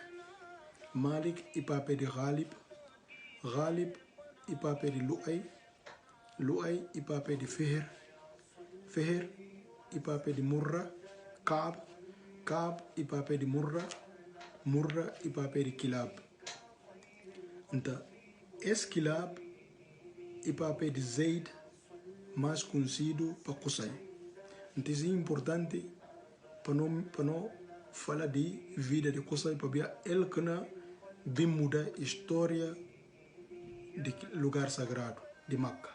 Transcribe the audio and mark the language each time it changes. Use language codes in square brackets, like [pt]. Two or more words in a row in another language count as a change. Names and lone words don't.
[pt] Malik e papai de Ghalib. Ghalib e papai de Lu'ay. Lu'ay e papai de Fihr. Fihr e papai de Murra. Kaab. Kaab e papai de Murra. Murra e papai de Kilab. Então, esse Kilab e papai de Zaid, mais conhecido para Qusay. Então, isso é importante para não falar de vida de Qusay, para ver ele que não bem muda a história do lugar sagrado de Meca.